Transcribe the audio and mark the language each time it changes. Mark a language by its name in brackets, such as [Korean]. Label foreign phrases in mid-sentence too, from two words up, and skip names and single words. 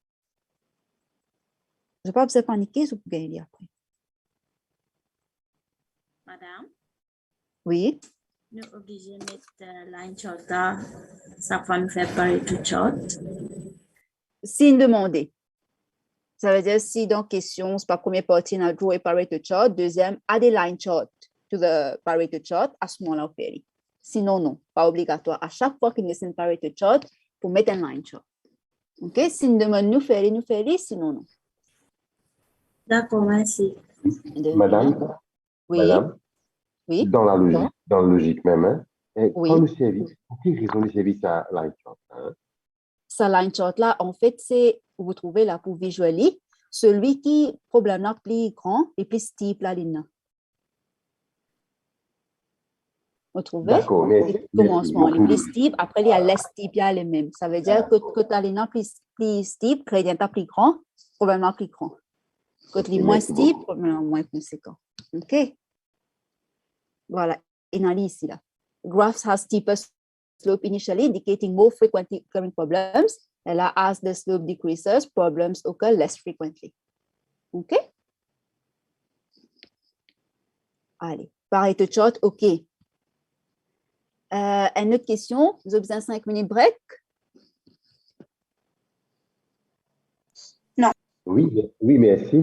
[French] Je ne vais pas vous paniquer, je peux gagner après. Madame? Oui? Nous sommes obligés de mettre [English] line chart [French] là. Ça va nous faire parler tout chart. Si demandé. Ça veut dire si dans question, c'est pas première partie, on a [English] draw a Pareto chart, [French] deuxième, [English] add a line chart to the Pareto chart, [French] à ce moment-là, on fait. Sinon, non, pas obligatoire. À chaque fois qu'il y a un [English] Pareto chart, [French] pour mettre un [English] line chart. [French] OK? Si on demande nous faire, sinon, non. D'accord, merci. Madame? Oui? Madame? Oui? Dans la logique même, hein? Oui. Quand le service, pour quelle raison le service a [English] line chart? [French] Hein? Ça [English] line chart [French] là, en fait, c'est, vous trouvez là pour visualiser, celui qui problème là plus grand et plus steep la ligne. Vous trouvez? D'accord, mais commencement, les plus steep, après il y a [English] less steep, [French] il y a les mêmes. Ça veut dire que la ligne plus steep, gradient plus grand, probablement plus grand. Quand les moins steep, probablement moins conséquent. OK? Voilà, il y a ici là. [English] Graphs has steeper slope initially, indicating more frequently occurring problems. And as the slope decreases, problems occur less frequently. [French] OK? Allez, [English] Pareto chart, [French] OK. Une autre question, vous avez besoin de 5 [English] minutes break? [French] Non. Oui, merci.